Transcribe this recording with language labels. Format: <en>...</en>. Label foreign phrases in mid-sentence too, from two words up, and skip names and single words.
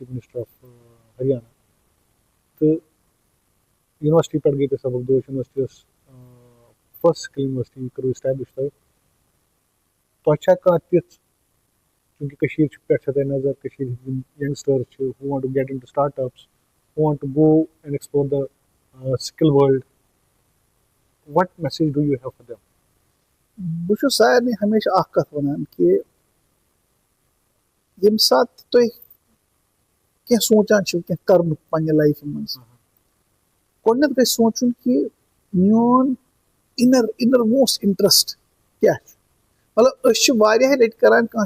<en>Minister of Haryana, the university</en> <ks>پٮ۪ٹھ گٔے تۄہہِ سبق دوش یونیورسٹی ٲس</ks> <en>first skill university</en> <ks>کٔرٕو اِسٹیبلِش تۄہہِ چھا کانٛہہ تِژھ چوٗنٛکہِ کٔشیٖر پٮ۪ٹھ چھےٚ تۄہہِ نظر کٔشیٖر ہٕنٛدۍ یِم ینٛگسٹٲرٕس چھِ</ks> <en>who want to get into startups, who want to go and explore the skill world, what message do you have for them?</en> <ks>بہٕ چھُس سارنٕے ہمیشہِ اکھ کتھ وَنان کہِ ییٚمہِ ساتہٕ تُہۍ کینٛہہ سونٛچان چھِو کینٛہہ کرنُک پننہِ لایفہِ منٛز گۄڈٕنیتھ گژھِ سونٛچُن کہِ میون</ks> <en>inner most interest</en> <ks>کیاہ چھُ مطلب أسۍ چھِ واریاہ لٹہِ کران کانٛہہ</ks>